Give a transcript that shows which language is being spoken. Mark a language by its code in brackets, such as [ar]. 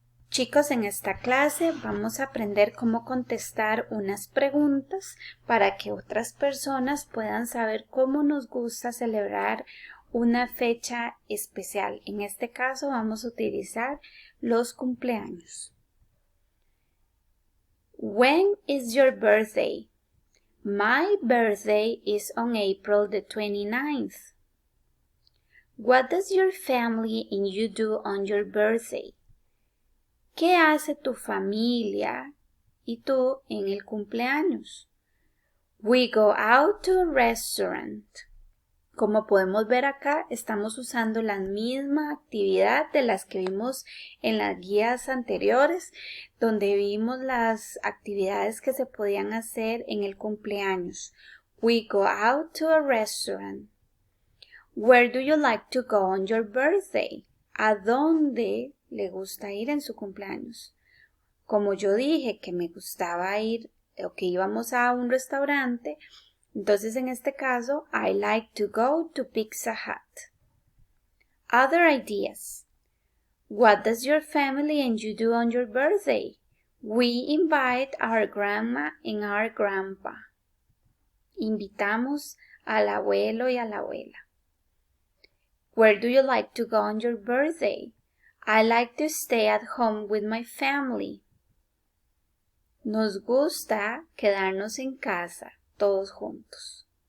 [es] Chicos, en esta clase vamos a aprender cómo contestar unas preguntas para que otras personas puedan saber cómo nos gusta celebrar una fecha especial. En este caso vamos a utilizar los cumpleaños. [en] When is your birthday? My birthday is on April the 29th. What does your family and you do on your birthday? [es] ¿Qué hace tu familia y tú en el cumpleaños? [en] We go out to a restaurant. [es] Como podemos ver acá, estamos usando la misma actividad de las que vimos en las guías anteriores, donde vimos las actividades que se podían hacer en el cumpleaños. [en] We go out to a restaurant. Where do you like to go on your birthday? [es] ¿A dónde le gusta ir en su cumpleaños? Como yo dije que me gustaba ir o que íbamos a un restaurante, entonces en este caso, [en] I like to go to Pizza Hut. Other ideas. What does your family and you do on your birthday? We invite our grandma and our grandpa. [es] Invitamos al abuelo y a la abuela. [en] Where do you like to go on your birthday? I like to stay at home with my family. [es] Nos gusta quedarnos en casa todos juntos.